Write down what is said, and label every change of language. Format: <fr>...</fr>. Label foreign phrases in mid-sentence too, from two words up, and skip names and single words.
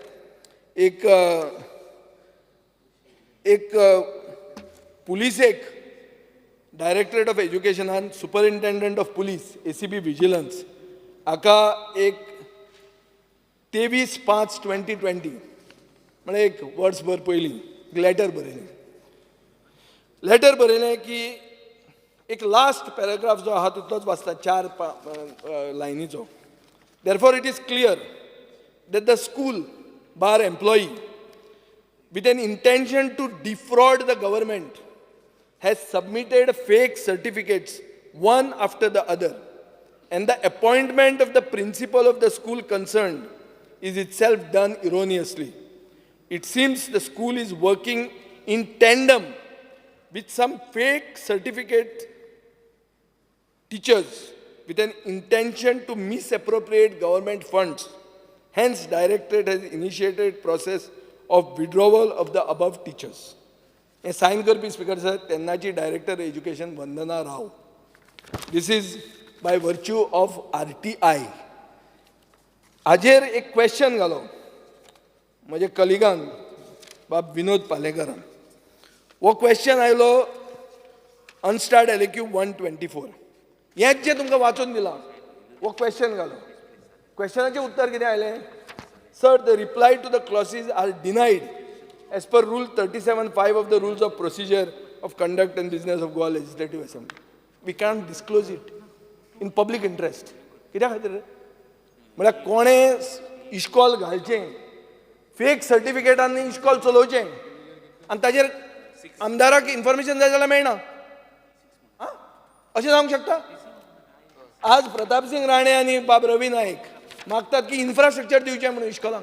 <kok>एक पुलिसेक</kok> <en>Directorate of Educationan Superintendent of Police ACP Vigilance</en> <kok>हाका एक 23/5/2020 म्हळ्यार एक वर्सभर पयलीं लेटर बरयलें की एक</kok> <en>last paragraph</en> <kok>जो आहा तितलोच वाचता 4 लायनीचो</kok> <en>therefore it is clear that the school bar employee with an intention to defraud the government has submitted fake certificates one after the other, and the appointment of the principal of the school concerned is itself done erroneously. It seems the school is working in tandem with some fake certificate teachers with an intention to misappropriate government funds. Hence, directorate has initiated process of withdrawal of the above teachers.</en> <kok>हे साइन करपी</kok> <en>Speaker sir</en> <kok>तेन्नाची</kok> <en>Director Education</en> <kok>वंदना राव.</kok> <en>this is by virtue of RTI.</en> <kok>हाजेर एक क्वेश्चन घालो म्हज्या कलिगान बाब विनोद पालेकरान. वो क्वेश्चन आयलो अनस्टार्ड LAQ 124. हेंच जे तुमकां वाचून दिलां वो क्वेश्चन घालो. क्वेश्चनाचें उत्तर कितें आयलें?</kok> <en>Sir, the reply to the clauses are denied as per Rule 37(5) of the Rules of Procedure of Conduct and Business of Goa Legislative Assembly. We can't disclose it in public interest.</en> <kok>कित्या खातीर? म्हळ्यार कोणें इश्कॉल घालचें,</kok> <en>fake certificates</en> <kok>इश्कॉल चलोवचें आनी ताजेर आमदाराक इन्फॉर्मेशन जाय जाल्यार मेळना, अशें जावंक शकता? आज प्रताप सिंग राणे आनी बाब रवी नायक मागतात की इन्फ्रास्ट्रक्चर दिवचें म्हणून इश्कॉलांक.</kok>